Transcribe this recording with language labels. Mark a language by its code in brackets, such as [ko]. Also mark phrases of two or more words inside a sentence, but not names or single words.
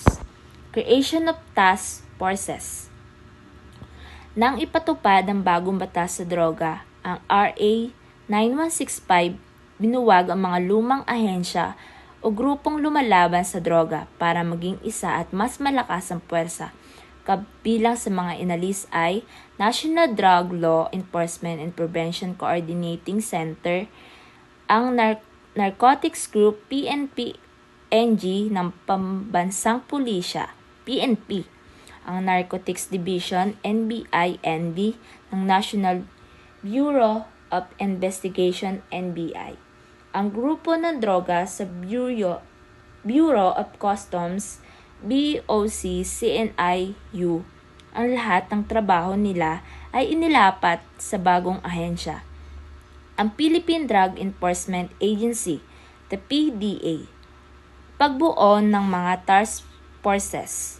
[en] Creation of Task Forces. [tl] Nang ipatupad ang bagong batas sa droga, ang RA 9165 binuwag ang mga lumang ahensya o grupong lumalaban sa droga para maging isa at mas malakas ang puwersa. Kabilang sa mga inalis ay National Drug Law Enforcement and Prevention Coordinating Center, ang Narcotics Group PNP-NG ng Pambansang Pulisya, PNP, ang Narcotics Division NBI-NB ng National Bureau of Investigation NBI, ang grupo ng droga sa Bureau of Customs BOC-CNIU. Ang lahat ng trabaho nila ay inilapat sa bagong ahensya, ang Philippine Drug Enforcement Agency, the PDA. Pagbuo ng mga [en] task forces.